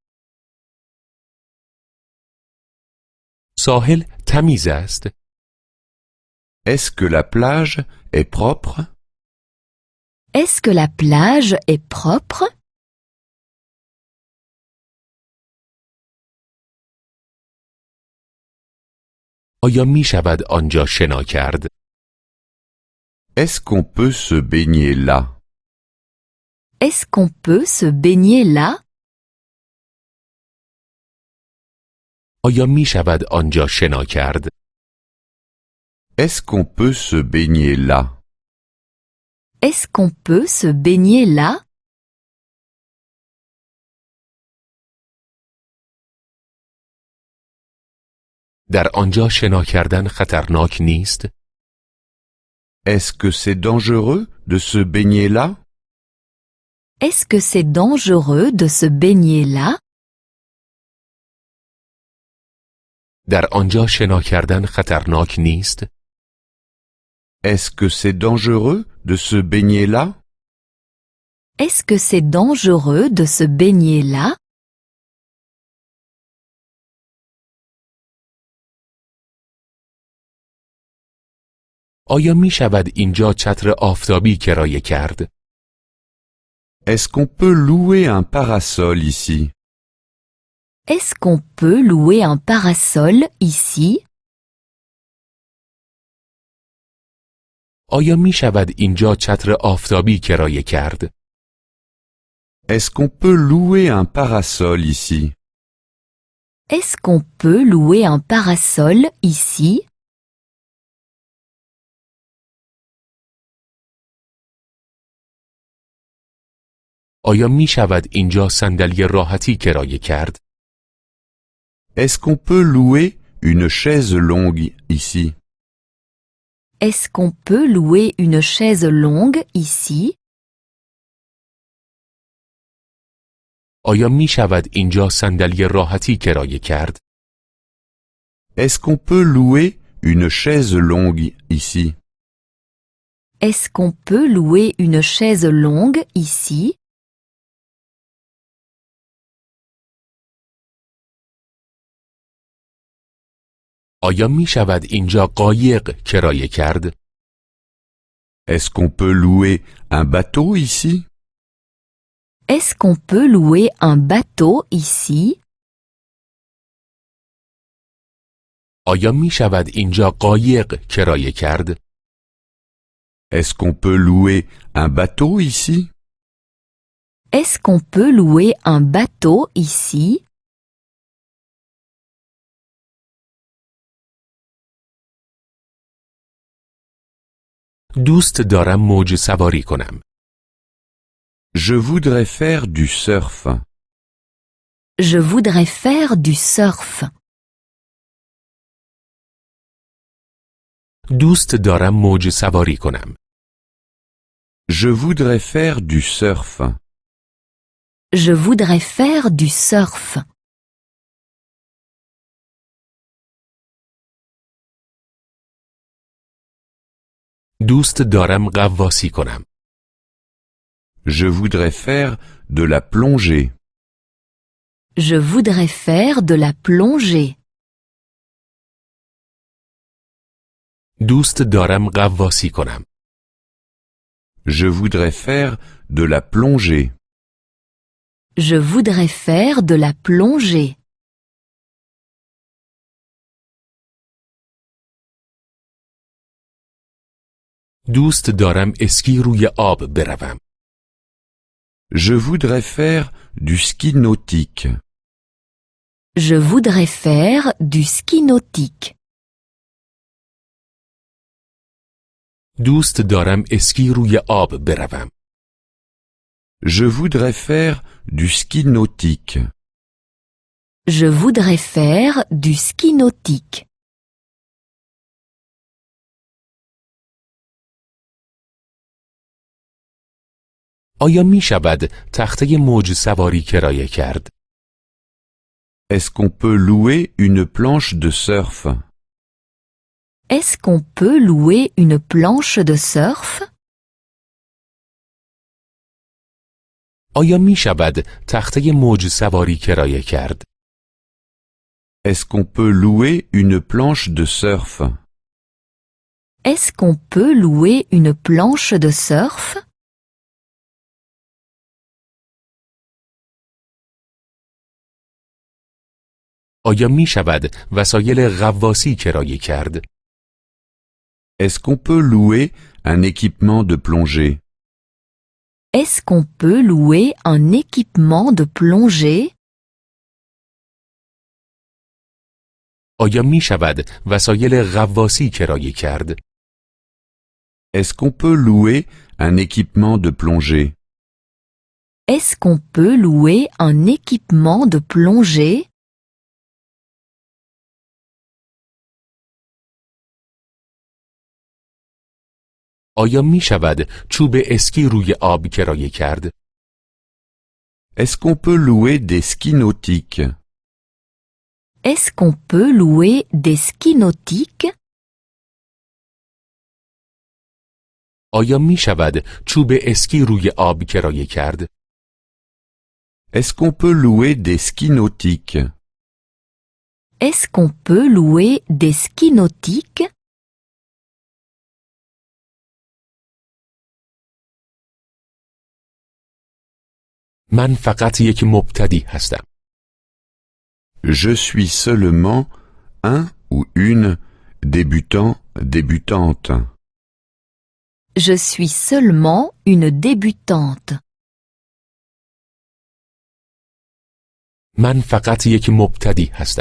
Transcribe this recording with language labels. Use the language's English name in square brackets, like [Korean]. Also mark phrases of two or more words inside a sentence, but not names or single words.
[Persian] ساحل تمیز است. [French] Est-ce que la plage est propre? Est-ce que la plage est propre? [Persian] آیا می شود آنجا شنا کرد؟ [French] Est-ce qu'on peut se baigner là? Est-ce qu'on peut se baigner là? [Persian] آیا می شود آنجا شنا کرد؟ [French] Est-ce qu'on peut se baigner là? Est-ce qu'on peut se baigner là? [Persian] در آنجا شنا کردن خطرناک نیست؟ [French] Est-ce que c'est dangereux de se baigner là? Est-ce que c'est dangereux de se baigner là? [Persian] در آنجا شنا کردن خطرناک نیست؟ [French] Est-ce que c'est dangereux de se baigner là? Est-ce que c'est dangereux de se baigner là? [Persian] آیا می شود اینجا چتر آفتابی کرایه کرد؟ [French] Est-ce qu'on peut louer un parasol ici? Est-ce qu'on peut louer un parasol ici? [Persian] آیا می شود اینجا چتر آفتابی کرایه کرد؟ [French] Est-ce qu'on peut louer un parasol ici? Est-ce qu'on peut louer un parasol ici? [Persian] آیا می شود اینجا صندلی راحتی کرایه کرد؟ [French] Est-ce qu'on peut louer une chaise longue ici? Est-ce qu'on peut louer une chaise longue ici? [Persian] آیا می شود اینجا صندلی راحتی کرایه کرد؟ [French] Est-ce qu'on peut louer une chaise longue ici? Est-ce qu'on peut louer une chaise longue ici? [Persian] آیا می شود اینجا قایق کرایه کرد؟ [French] Est-ce qu'on peut louer un bateau ici? Est-ce qu'on peut louer un bateau ici? [Persian] آیا می شود اینجا قایق کرایه کرد؟ [French] Est-ce qu'on peut louer un bateau ici? Est-ce qu'on peut louer un bateau ici? [Persian] دوست دارم موج سواری کنم. [French] Je voudrais faire du surf. Je voudrais faire du surf. [Persian] دوست دارم موج سواری کنم. [French] Je voudrais faire du surf. Je voudrais faire du surf. [Persian] دوست دارم غواصی کنم. [French] Je voudrais faire de la plongée. Je voudrais faire de la plongée. [Persian] دوست دارم غواصی کنم. [French] Je voudrais faire de la plongée. Je voudrais faire de la plongée. [Persian] دوست دارم اسکی روی آب بروم. [French] Je voudrais faire du ski nautique. Je voudrais faire du ski nautique. [Persian] دوست دارم اسکی روی آب بروم. [French] Je voudrais faire du ski nautique. Je voudrais faire du ski nautique. [Persian] آیا می شود تخته موج سواری کرایه کرد؟ [French] Est-ce qu'on peut louer une planche de surf? Est-ce qu'on peut louer une planche de surf? [Persian] آیا می شود تخته موج سواری کرایه کرد؟ [French] Est-ce qu'on peut louer une planche de surf? Est-ce qu'on peut louer une planche de surf? [Persian] آیا می شود وسایل غواصی کرایه کرد؟ [French] Est-ce qu'on peut louer un équipement de plongée? Est-ce qu'on peut louer un équipement de plongée? [Persian] آیا می شود وسایل غواصی کرایه کرد؟ [French] Est-ce qu'on peut louer un équipement de plongée? Est-ce qu'on peut louer un équipement de plongée? [Persian] آیا می شود چوب اسکی روی آب کرایه کرد؟ [French] Est-ce qu'on peut louer des skis nautiques? Est-ce qu'on peut louer des skis nautiques? [Persian] آیا می شود چوب اسکی روی آب کرایه کرد؟ [French] Est-ce qu'on peut louer des skis nautiques? Est-ce qu'on peut louer des skis nautiques? [Persian] من فقط یک مبتدی هستم. [French] Je suis seulement un ou une débutant, débutante. Je suis seulement une débutante. [Persian] من فقط یک مبتدی هستم.